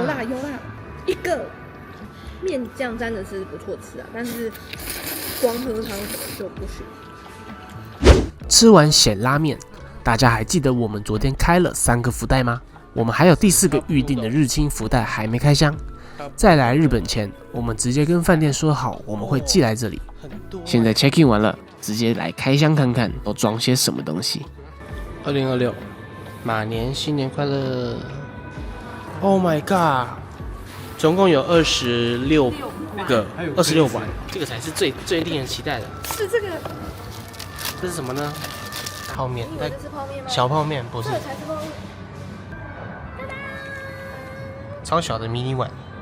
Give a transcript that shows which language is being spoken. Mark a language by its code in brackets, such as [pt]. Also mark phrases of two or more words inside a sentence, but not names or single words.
[zh] 有啦，一個面醬沾的是不錯吃啊，但是光喝湯可能就不行。吃完鹹拉麵，大家還記得我們昨天開了3個福袋嗎？我們還有第4個預定的日清福袋還沒開箱。在來日本前，我們直接跟飯店說好我們會寄來這裡。現在 [en] check in [zh] 完了，直接來開箱看看都裝些什麼東西。2026，馬年新年快樂 ！ [en] Oh my god， [zh] 總共有26個，26碗，這個才是最令人期待的。是這個。這是什麼呢？泡麵。这是泡面嗎？小泡麵不是。這才是泡面。超小的迷你碗。